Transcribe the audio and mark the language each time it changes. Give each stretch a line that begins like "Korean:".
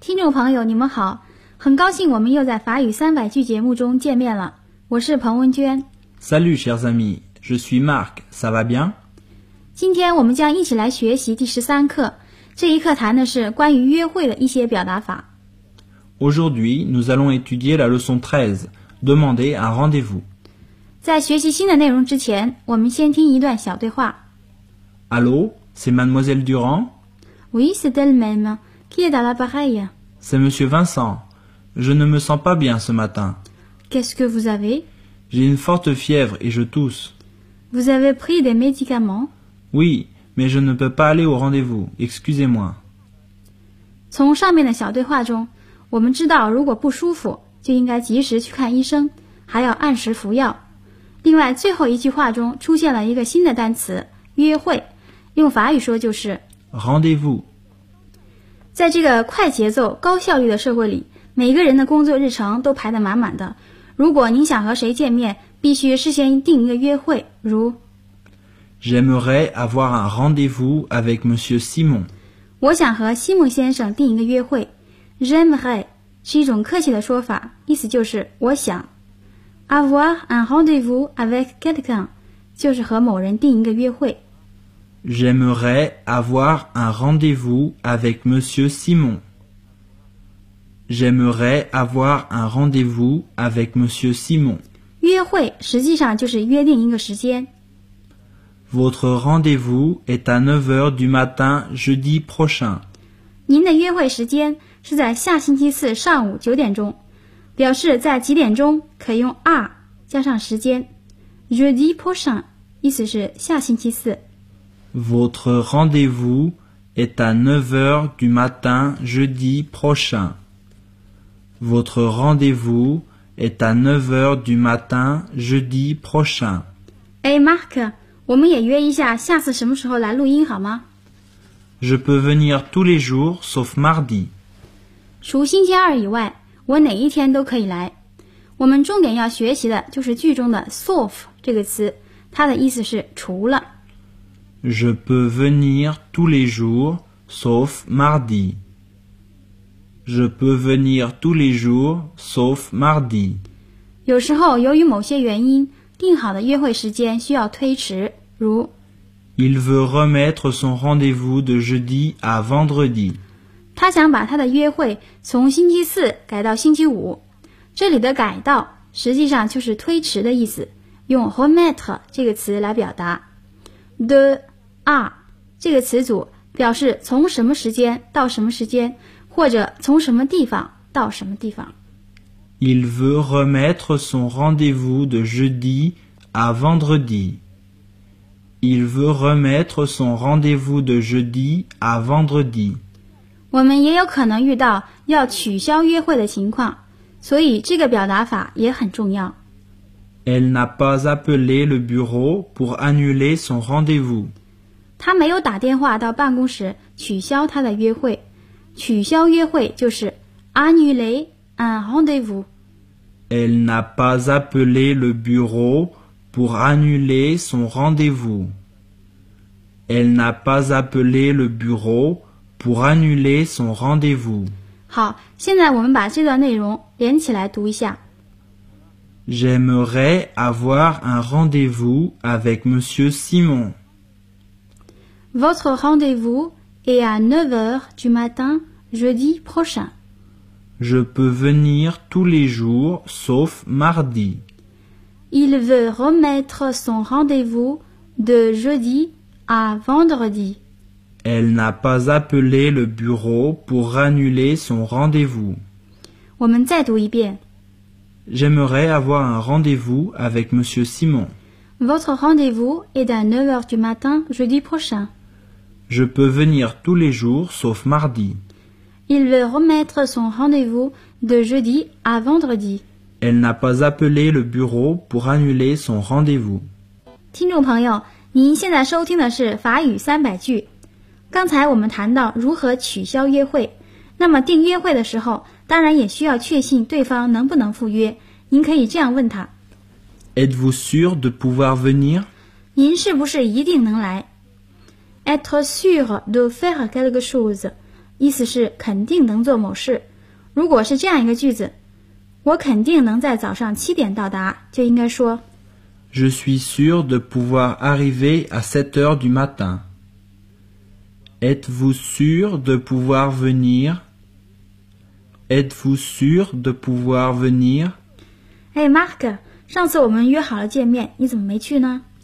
Chinese: 朋友你们好，很高兴我们又在法语300句节目中见面了，我是彭文娟。
French: Salut chers amis, je suis Marc, ça va bien?
Chinese: 今天我们将一起来学习第13课，这一课谈的是关于约会的一些表达法。
French: Aujourd'hui, nous allons étudier la leçon 13, demander un rendez-vous.
Chinese: 在学习新的内容之前，我们先听一段小对话。
French: Allô, c'est Mademoiselle Durand? Oui, c'est elle-même. Qui est à l'appareil? C'est Monsieur Vincent. Je ne me sens pas bien ce matin. Qu'est-ce que vous avez? J'ai une forte fièvre et je tousse. Vous avez pris des médicaments? Oui, mais je ne peux pas aller au rendez-vous. Excusez-moi.
Chinese: 从上面的小对话中，我们知道如果不舒服，就应该及时去看医生，还要按时服药。另外，最后一句话中出现了一个新的单词，约会，用法语说就是
French: rendez-vous。
Chinese: 在这个快节奏高效率的社会里，每个人的工作日程都排得满满的。如果您想和谁见面，必须事先定一个约会，如
French: J'aimerais avoir un rendez-vous avec Monsieur Simon.
Chinese: 我想和西蒙先生定一个约会。J'aimerais 是一种客气的说法，意思就是我想。
French: Avoir un rendez-vous avec quelqu'un
Chinese: 就是和某人定一个约会。
French: J'aimerais avoir un rendez-vous avec Monsieur Simon. J'aimerais avoir un rendez-vous avec Monsieur Simon.
Chinese: 约会实际上就是约定一个时间。
French: Votre rendez-vous est à 9h du matin jeudi prochain.
Chinese: 您的约会时间是在下星期四上午九点钟。表示在几点钟可以用 are 加上时间。 Jeudi prochain, 意思是下星期四。
French: Votre rendez-vous est à 9h du matin jeudi prochain. Votre rendez-vous est à 9h du matin jeudi prochain.
Chinese: Hey Marc,我们也约一下下次什么时候来录音好吗
French: ?Je peux venir tous les jours, sauf mardi.
Chinese: 除星期二以外我哪一天都可以来。我们重点要学习的就是句中的 sauf 这个词它的意思是除了。
French: Je peux venir tous les jours, sauf mardi. Je peux venir tous les jours, sauf mardi.
Chinese: 有时候由于某些原因定好的约会时间需要推迟，如
French: Il veut remettre son rendez-vous de jeudi à vendredi.
Chinese: 他想把他的约会从星期四改到星期五。这里的改到实际上就是推迟的意思，用 remettre 这个词来表达。 de à 这个词组表示从什么时间到什么时间，或者从什么地方到什么地方。
French: Il veut remettre son rendez-vous de jeudi à vendredi. Il veut remettre son rendez-vous de jeudi à vendredi.
Chinese: 我们也有可能遇到要取消约会的情况，所以这个表达法也很重要。
French: Elle n'a pas appelé le bureau pour annuler son rendez-vous.
Chinese: 她没有打电话到办公室取消她的约会。取消约会就是 annuler。
French: Un rendez-vous. Elle n'a pas appelé le bureau pour annuler son rendez-vous. Elle n'a pas appelé le bureau pour annuler son rendez-vous.
Chinese: 好，现在我们把这段内容连起来读一下。
French: J'aimerais avoir un rendez-vous avec Monsieur Simon. Votre rendez-vous est à 9h du matin jeudi prochain. Je peux venir tous les jours, sauf mardi. Il veut remettre son rendez-vous de jeudi à vendredi. Elle n'a pas appelé le bureau pour annuler son rendez-vous.
Chinese: 我们再读一遍。
French: J'aimerais avoir un rendez-vous avec Monsieur Simon. Votre rendez-vous est à 9h du matin jeudi prochain. Je peux venir tous les jours, sauf mardi. Il veut remettre son rendez-vous de jeudi à vendredi. Elle n'a pas appelé le bureau pour annuler son rendez-vous.
Chinese: 听众朋友，您现在收听的是法语三百句。刚才我们谈到如何取消约会，那么订约会的时候，当然也需要确信对方能不能赴约。您可以这样问他
French: ：Êtes-vous sûr de pouvoir venir？
Chinese: 您是不是一定能来
French: ？Être sûr de faire quelque chose。
Chinese: 意思是肯定能做某事。如果是这样一个句子，我肯定能在早上七点到达，就应该说
French: Je suis sûr de pouvoir arriver à 7h du matin. Êtes-vous sûr de pouvoir venir? Êtes-vous sûr de pouvoir venir?
Chinese: Hey Marc, 上次我们约好了见面，你怎么没去呢？